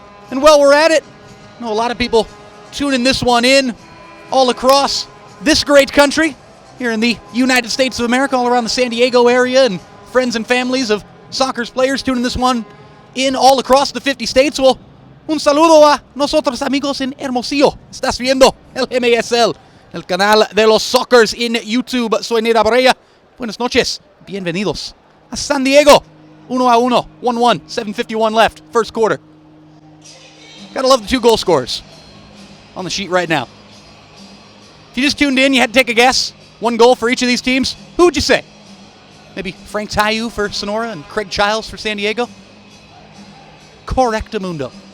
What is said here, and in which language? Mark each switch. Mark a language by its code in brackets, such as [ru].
[en] And while we're at it, I know a lot of people tuning this one in all across this great country, here in the United States of America, all around the San Diego area, and friends and families of Sockers players tuning this one in all across the 50 states. [es] Well, un saludo a nosotros amigos en Hermosillo. Estás viendo el MASL, el canal de los Sockers en YouTube. Soy Neda Barea. Buenas noches. Bienvenidos a San Diego. [en] 1-1, 1-1, 7:51 left, first quarter. Gotta love the 2 goal scorers on the sheet right now. If you just tuned in, you had to take a guess. 1 goal for each of these teams. Who would you say? Maybe Frank Tayu for Sonora and Craig Childs for San Diego? Correctamundo.